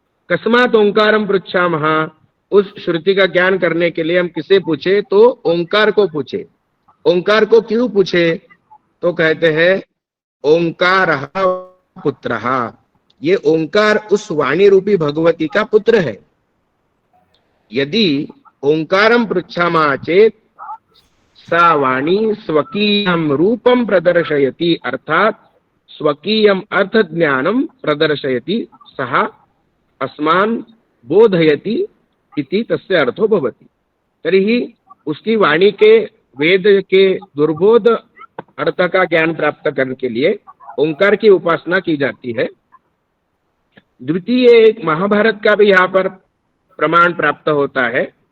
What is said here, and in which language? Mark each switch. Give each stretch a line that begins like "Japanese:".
Sanskrit: कस्मात् ओंकारम पृच्छामः?
Hindi: उस श्रुति का ज्ञान करने के लिए हम किसे पूछे? तो ओंकार को पूछे। ओंकार को क्यों पूछे? तो कहते हैं
Sanskrit: ओंकारः पुत्रः,
Hindi: ये ओंकार उस वाणी रूपी भगवती का पुत्र है।
Sanskrit: यदि ओंकारम पृच्छामः चेत सा वाणी स्वकीयं रूपं प्रदर्शयति, अर्थात स्वकीयम अर्थ ज्ञानम प्रदर्शयति, सः अस्मान् बोधयति इति तस्य अर्थो भवति।
Hindi: तर्हि उसकी वाणी के वेद के दुर्बोध अर्थ का ज्ञान प्राप्त करने के लिए ओंकार की उपासना की जाती है। द्वितीय एक महाभारत का भी यहाँ पर प्रमाण प्राप्त होता है।